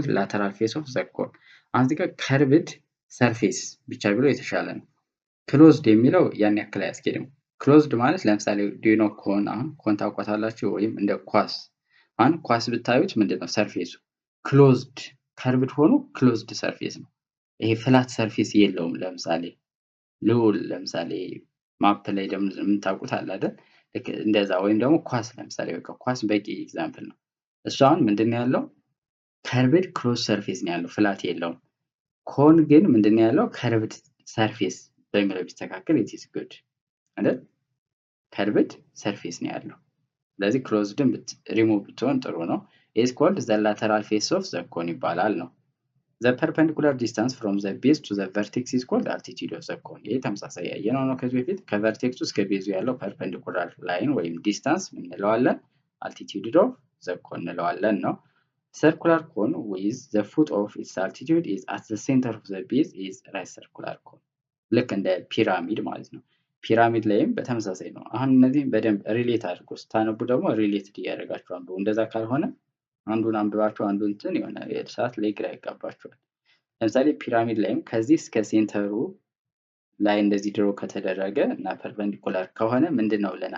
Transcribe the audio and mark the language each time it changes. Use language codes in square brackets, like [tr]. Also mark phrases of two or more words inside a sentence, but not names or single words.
[en] lateral face of the cone። [am] አሁን እዚህ ጋር [en] curved surface [am] ብቻ ብሎ የተሻለ ነው። ክሎዝድ የሚለው ያን ያክል አያስኬድም። ክሎዝድ ማለት ለምሳሌ ዲኖ ኮን፣ አሁን ኮን ታውቋታላችሁ፣ ወይም እንደ ኳስ አሁን ኳስ ብታዩት ምንድነው ሰርፌሱ [en] closed curved [am] ሆኖ [en] closed surface [am] ነው። ይሄ [en] flat surface [am] የለውም። ለምሳሌ ልዑል ለምሳሌ ማፕ ላይ ደግሞ የምታውቁት አለ አይደል? እንደዛ ወይም ደግሞ ኳስ ለምሳሌ በቃ ኳስ በቂ ኤግዛምፕል ነው። እሱ አሁን ምንድነው ያለው? [en] curved close surface [am] ነው ያለው፣ ፍላት የለውም። ኮን ግን ምንድነው ያለው? [en] curved surface [am] በሚለው ቢስተካከል [en] it is good [am] አይደል? [en] curved surface [am] ነው ያለው። ስለዚህ ክሎዝድን ሪሙቭ ብትሆን ጥሩ ነው። [en] is called the lateral face of the cone [am] ይባላል ነው። [en] the perpendicular distance from the base to the vertex is called altitude of the cone። [am] ይሄ ተመሳሳይ ያየነው ነው ከዚህ በፊት። ከቨርቴክሱ እስከ ቤዙ ያለው [en] perpendicular line [am] ወይም ዲስታንስ ምን እንለዋለን? [en] altitude of the cone [am] እንለዋለን ነው። [en] circular cone with the foot of its altitude is at the center of the base is right circular cone። [am] ልክ እንደ ፒራሚድ ማለት ነው። ፒራሚድ ላይም በተመሳሳይ ነው። አሁን እነዚህ በደንብ ሪሌት አድርጎ ስታነቡ ደግሞ ሪሌትድ እያደረጋችሁ አንብቡ። እንደዛ ካልሆነ አንዱን አንብባችሁ አንዱን እንትን የሆነ ሰዓት ላይ ግራ ይጋባችኋል። ለምሳሌ ፒራሚድ ላይም ከዚህ እስከ ሴንተሩ ላይ እንደዚህ ድሮ ከተደረገ እና ፐርፔንዲኩላር ከሆነ ምንድነው ብለናል?